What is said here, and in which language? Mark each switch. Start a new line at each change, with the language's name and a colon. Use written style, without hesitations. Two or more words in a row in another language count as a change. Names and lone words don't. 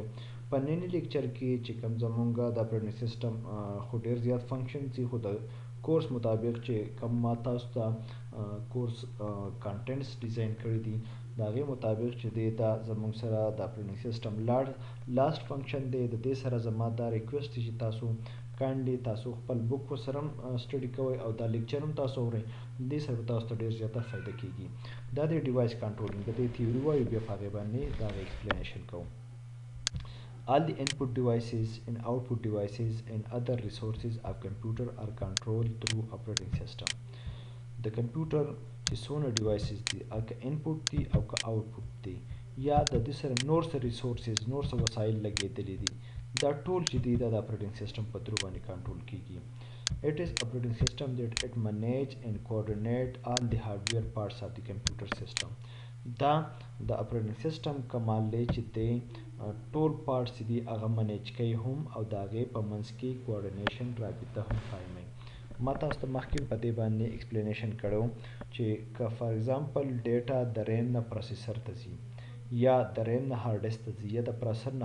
Pashto: په ننني لیکچر کې چې کوم زمونږه د
English: operating system
Pashto: خو ډېر زیات فنکشنز دي، خو د کورس مطابق چې کوم ما تاسو ته
English: course contents
Pashto: ډیزاین کړي دي د هغې مطابق چې دی دا زمونږ سره د
English: operating system last function
Pashto: دی. د دې سره زما دا ریکویسټ دی چې تاسو کاینډلی تاسو خپل بک ورسره هم سټډي کوئ او دا لیکچر هم تاسو اورئ. دې سره تاسو ته ډېر زیاته فایده کیږي. دا د
English: device controlling
Pashto: د دې تیوري وایو، بیا په هغې باندې د هغې ایکسپلینیشن کوم.
English: All the input devices and output devices and other resources of computer are controlled through operating system.
Pashto: د کمپیوټر چې څونه ډیوایسز دي که انپوټ دي او که آوټپوټ دي یا د دې سره نور څه ریسورسز نور څه وسایل لګېدلي دي، دا ټول چې دي دا د
English: operating system
Pashto: په تھرو باندې کنټرول کیږي.
English: It is operating system that it manage and coordinate all the hardware parts of the computer system.
Pashto: دا د
English: operating system
Pashto: کمال دی چې دی ټول پارټس دي هغه منیج کوي هم او د هغې په منځ کې کوارډینیشن رابطه هم قایموي. ما تاسو ته مخکې په دې باندې ایکسپلینیشن کړو چې که
English: for example
Pashto: ډیټا د ریم نه پروسیسر ته ځي یا د ریم نه
English: hard disk
Pashto: ته ځي یا د پروسیسر نه